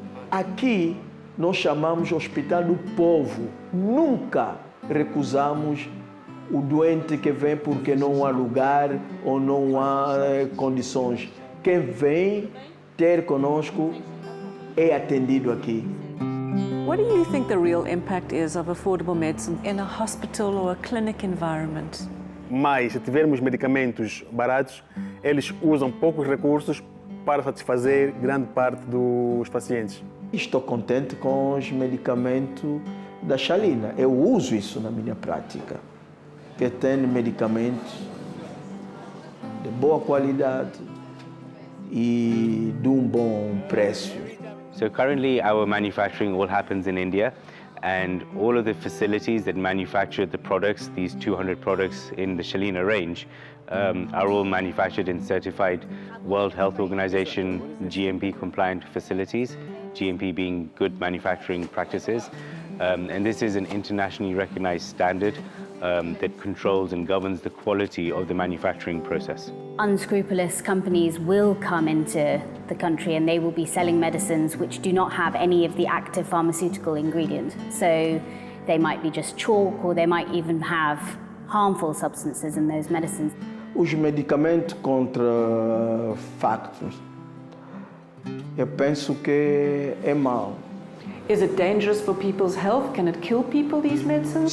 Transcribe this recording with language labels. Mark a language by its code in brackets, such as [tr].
[pt] Aqui nós chamamos Hospital do Povo. Nunca recusamos o doente que vem porque não há lugar ou não há condições. Quem vem ter conosco é atendido aqui. [en] What do you think the real impact is of affordable medicine in a hospital or a clinic environment? [pt] Mas, se tivermos medicamentos baratos, eles usam poucos recursos para satisfazer grande parte dos pacientes. Estou contente com os medicamentos da Shalina. Eu uso isso na minha prática. Que tem medicamentos de boa qualidade e de bom preço. [en] So currently our manufacturing all happens in India, and all of the facilities that manufacture the products, these 200 products in the Shalina range, are all manufactured in certified World Health Organization GMP compliant facilities GMP being good manufacturing practices. And this is an internationally recognized standard that controls and governs the quality of the manufacturing process. Unscrupulous companies will come into the country and they will be selling medicines which do not have any of the active pharmaceutical ingredient. So they might be just chalk or they might even have harmful substances in those medicines. [pt] Os medicamentos contra factos, eu penso que é mau. [en] Is it dangerous for people's health? Can it kill people, these medicines?